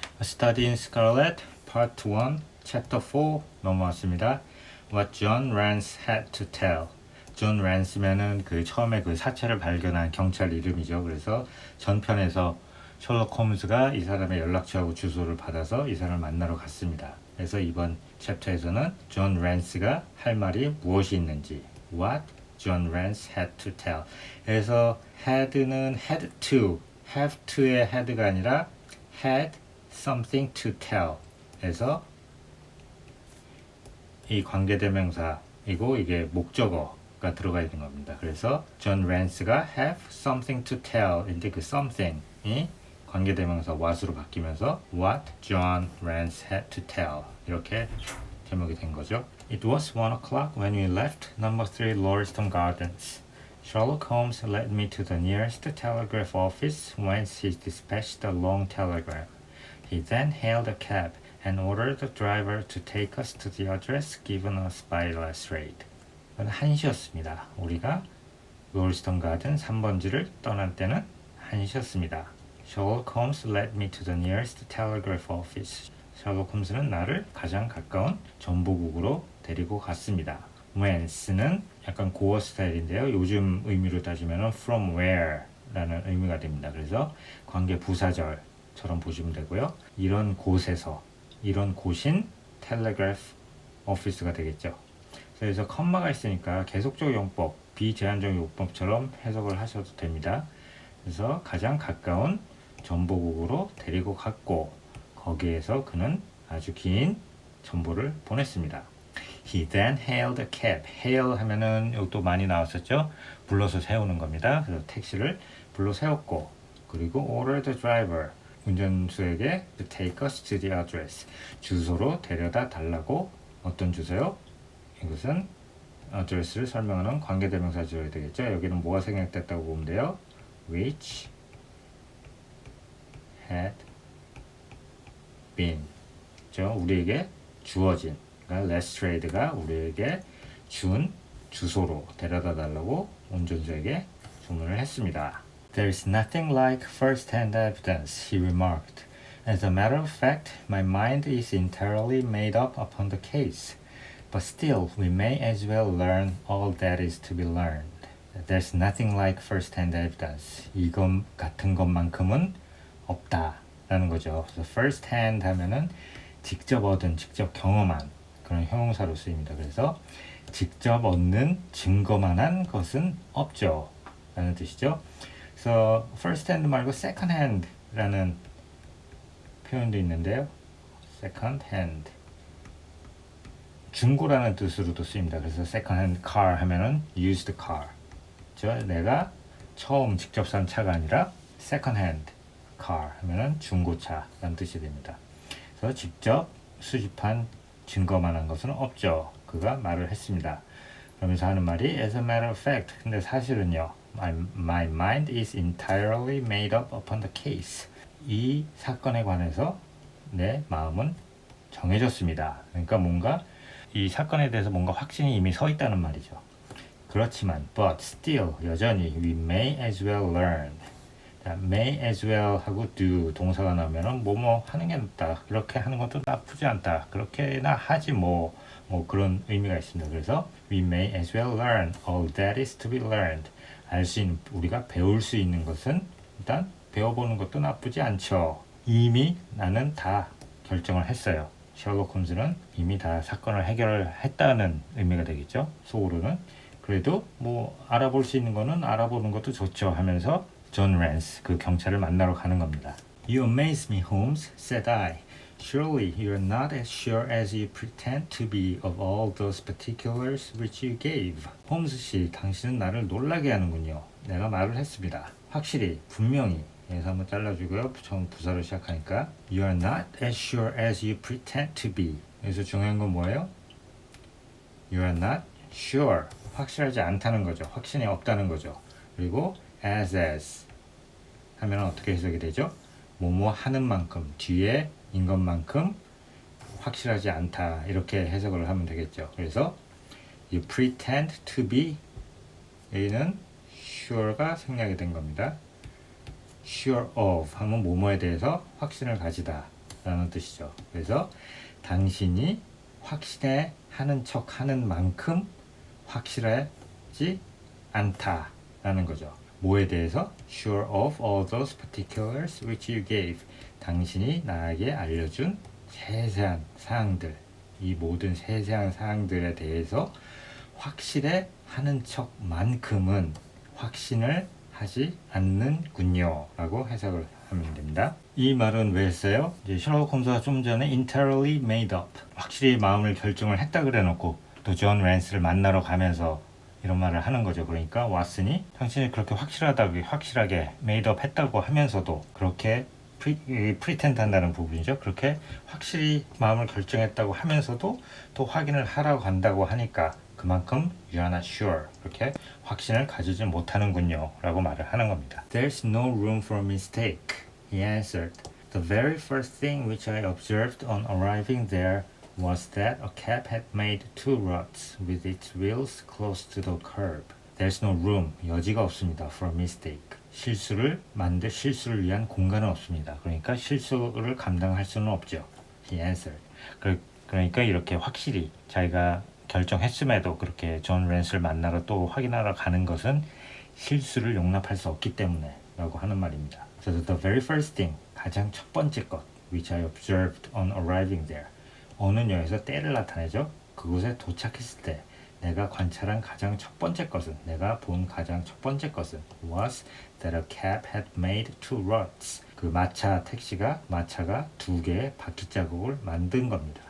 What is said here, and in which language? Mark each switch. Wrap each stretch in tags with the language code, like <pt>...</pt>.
<en>A Study in Scarlet, Part 1, Chapter 4</en> <ko>넘어왔습니다.</ko> <en>What John Rance had to tell.</en> <ko>존 랜스면은 그 처음에 그 사체를 발견한 경찰 이름이죠. 그래서 전편에서 셜록 홈즈가 이 사람의 연락처하고 주소를 받아서 이 사람을 만나러 갔습니다. 그래서 이번 챕터에서는 존 랜스가 할 말이 무엇이 있는지</ko> <en>What John Rance had to tell.</en> <ko>그래서 had는 had to, have to의 had가 아니라 had something to tell. 그래서 이 관계대명사이고 이게 목적어가 들어가 있는 겁니다. 그래서 존 랜스가 have something to tell 인데 그 something이 관계대명사 what으로 바뀌면서</ko> <en>what John Rance had to tell</en> <ko>이렇게 제목이 된 거죠.</ko> <en>It was 1 o'clock when we left number 3 Lauriston Gardens. Sherlock Holmes led me to the nearest telegraph office whence he dispatched a long telegram. He then hailed a cab and ordered the driver to take us to the address given us by Lestrade.</en> <ko>1시였습니다. 우리가 롤스턴 가든 3번지를 떠날 때는 1시였습니다.</ko> <en>Sherlock Holmes led me to the nearest telegraph office.</en> <ko>셜록 홈즈는 나를 가장 가까운 정보국으로 데리고 갔습니다. whence는 약간 고어 스타일인데요. 요즘 의미로 따지면 from where 라는 의미가 됩니다. 그래서 관계 부사절처럼 보시면 되고요. 이런 곳에서, 이런 곳인 텔레그래프 오피스가 되겠죠. 그래서 컴마가 있으니까 계속적 용법, 비제한적 용법처럼 해석을 하셔도 됩니다. 그래서 가장 가까운 정보국으로 데리고 갔고 거기에서 그는 아주 긴 정보를 보냈습니다.</ko> <en>He then hailed a cab.</en> <ko>hail 하면은 이것도 많이 나왔었죠. 불러서 세우는 겁니다. 그래서 택시를 불러 세웠고 그리고</ko> <en>ordered the driver.</en> <ko>운전수에게</ko> <en>to take us to the address.</en> <ko>주소로 데려다 달라고. 어떤 주소요? 이것은 address를 설명하는 관계대명사 지어야 되겠죠. 여기는 뭐가 생략됐다고 보면 돼요.</ko> <en>which had been.</en> <ko>우리에게 주어진. 그러니까 레스트레이드가 우리에게 준 주소로 데려다 달라고 운전수에게 주문을 했습니다.</ko> <en>There is nothing like first-hand evidence, he remarked. As a matter of fact, my mind is entirely made up upon the case. But still, we may as well learn all that is to be learned. There's nothing like first-hand evidence.</en> <ko>이것 같은 것만큼은 없다라는 거죠. 그래서 first-hand 하면은 직접 얻은, 직접 경험한 그런 형용사로 쓰입니다. 그래서 직접 얻는 증거만한 것은 없죠 라는 뜻이죠. 그래서 first hand 말고 second hand 라는 표현도 있는데요. second hand 중고라는 뜻으로도 쓰입니다.</ko> <en>그래서 second hand car 하면은 used car.</en> <ko>내가 처음 직접 산 차가 아니라 second hand car 하면은 중고차라는 뜻이 됩니다. 그래서 직접 수집한 증거만한 것은 없죠. 그가 말을 했습니다. 그러면서 하는 말이</ko> <en>as a matter of fact.</en> <ko>근데 사실은요.</ko> <en>My mind is entirely made up upon the case.</en> <ko>이 사건에 관해서 내 마음은 정해졌습니다. 그러니까 뭔가 이 사건에 대해서 뭔가 확신이 이미 서 있다는 말이죠. 그렇지만</ko> <en>but still</en> <ko>여전히</ko> <en>we may as well learn.</en> <ko>may as well 하고 do 동사가 나오면은 뭐뭐 하는 게 낫다. 그렇게 하는 것도 나쁘지 않다. 그렇게나 하지 뭐 그런 의미가 있습니다.</ko> <en>그래서 we may as well learn all that is to be learned.</en> <ko>알 수 있는 우리가 배울 수 있는 것은 일단 배워보는 것도 나쁘지 않죠. 이미 나는 다 결정을 했어요. 셜록 홈즈는 이미 다 사건을 해결했다는 의미가 되겠죠. 속으로는 그래도 뭐 알아볼 수 있는 거는 알아보는 것도 좋죠 하면서 존 랜스 그 경찰을 만나러 가는 겁니다.</ko> <en>You amaze me, Holmes, said I. Surely you are not as sure as you pretend to be of all those particulars which you gave.</en> <ko>홈즈 씨, 당신은 나를 놀라게 하는군요. 내가 말을 했습니다. 확실히, 분명히. 여기서 한번 잘라주고요. 처음 부사로 시작하니까</ko> <en>You are not as sure as you pretend to be.</en> <ko>여기서 중요한 건 뭐예요?</ko> <en>You are not sure.</en> <ko>확실하지 않다는 거죠. 확신이 없다는 거죠. 그리고 as 하면 어떻게 해석이 되죠? 뭐뭐 하는 만큼, 뒤에 인 것만큼 확실하지 않다. 이렇게 해석을 하면 되겠죠. 그래서</ko> <en>you pretend to be</en> <ko>여기는 sure가 생략이 된 겁니다. sure of 하면 뭐뭐에 대해서 확신을 가지다. 라는 뜻이죠. 그래서 당신이 확신해 하는 척 하는 만큼 확실하지 않다 라는 거죠. 뭐에 대해서?</ko> <en>Sure of all those particulars which you gave.</en> <ko>당신이 나에게 알려준 세세한 사항들, 이 모든 세세한 사항들에 대해서 확실해 하는 척만큼은 확신을 하지 않는군요 라고 해석을 하면 됩니다. 이 말은 왜 했어요? 이제 셜록 홈즈가 좀 전에 entirely made up, 확실히 마음을 결정을 했다 그래 놓고 또 존 랜스를 만나러 가면서 이런 말을 하는 거죠. 그러니까 왓슨이 당신이 그렇게 확실하게 made up 했다고 하면서도 그렇게 프리텐드 한다는 부분이죠. 그렇게 확실히 마음을 결정했다고 하면서도 또 확인을 하라고 한다고 하니까 그만큼</ko> <en>you are not sure,</en> <ko>그렇게 확신을 가지지 못하는군요 라고 말을 하는 겁니다.</ko> <en>There's no room for mistake, he answered. The very first thing which I observed on arriving there was that a cab had made two ruts with its wheels close to the curb.</en> <ko>There's no room, 여지가 없습니다.</ko> <en>for mistake.</en> <ko>실수를 위한 공간은 없습니다. 그러니까 실수를 감당할 수는 없죠.</ko> <en>He answered.</en> <ko>그러니까 이렇게 확실히 자기가 결정했음에도 그렇게 존 랜스를 만나러 또 확인하러 가는 것은 실수를 용납할 수 없기 때문에 라고 하는 말입니다. 그래서 the very first thing, 가장 첫 번째 것,</ko> <en>which I observed on arriving there.</en> <ko>어는 여기서 때를 나타내죠. 그곳에 도착했을 때 내가 관찰한 가장 첫 번째 것은, 내가 본 가장 첫 번째 것은</ko> <en>was that a cab had made two ruts.</en> <ko>그 마차가 두 개의 바퀴 자국을 만든 겁니다.</ko>